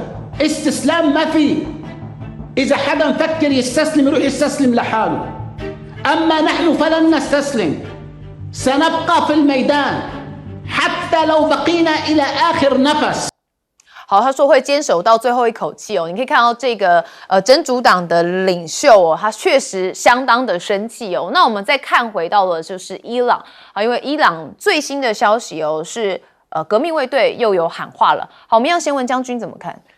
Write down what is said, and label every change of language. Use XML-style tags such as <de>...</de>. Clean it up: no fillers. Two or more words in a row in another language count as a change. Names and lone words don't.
<ar>استسلام ما فيه، إذا حدا مفكر يستسلم يروح يستسلم لحاله، أما نحن فلن نستسلم، سنبقى في الميدان حتى لو بقينا إلى آخر نفس。</ar> <zh>好，他说会坚守到最后一口气你可以看到这个真主党的领袖他确实相当的生气那我们再看回到了就是伊朗因为伊朗最新的消息是革命卫队又有喊话了。好，我们要先问将军怎么看？</zh>